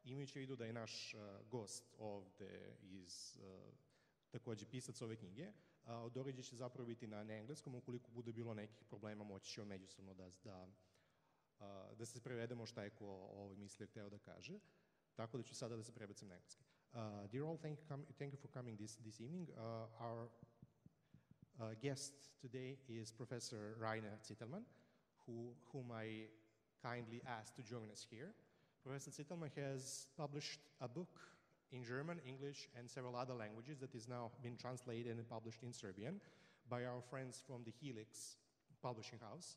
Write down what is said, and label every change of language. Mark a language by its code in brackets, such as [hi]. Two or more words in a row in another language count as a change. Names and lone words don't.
[sr] imajući u vidu da je naš gost ovde takođe pisac ove knjige, događaj će zapravo biti na engleskom, ukoliko bude bilo nekih problema moći će on međusobno da se prevedemo šta je ko mislio hteo da kaže. Tako da ću sada da se prebacim na engleski. [en] Dear all, thank you for coming this evening. Our guest today is Professor Rajner Citelman, whom I kindly asked to join us here. Professor Citelman has published a book in German, English, and several other languages that is now been translated and published in Serbian by our friends from the Heliks publishing house.